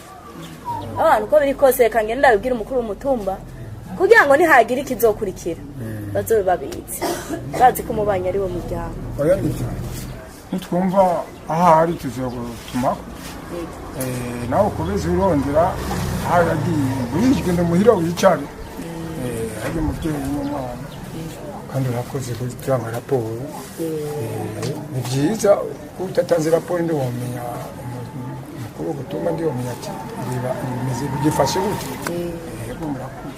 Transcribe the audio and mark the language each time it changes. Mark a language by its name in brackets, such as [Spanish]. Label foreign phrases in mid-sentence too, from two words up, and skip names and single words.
[Rundi] abantu uko biri kose reka ngende ndabibwira umukuru w'umutumba kugira ngo nihagira ikizokurikira bazobe babizi bazi ko umubanye ari wo muryango oya nivyo nitwumva ahari tuzogutumako nawe ukomeze urondera aho yagiye wijwe muhira wicare hari umubyeyi n'umwana kandi urakoze gutanga raporo ni byiza utatanze raporo ndi wamenya umukuru gutuma ndi wamenya ati bimeze bigifashe gute yego murakoze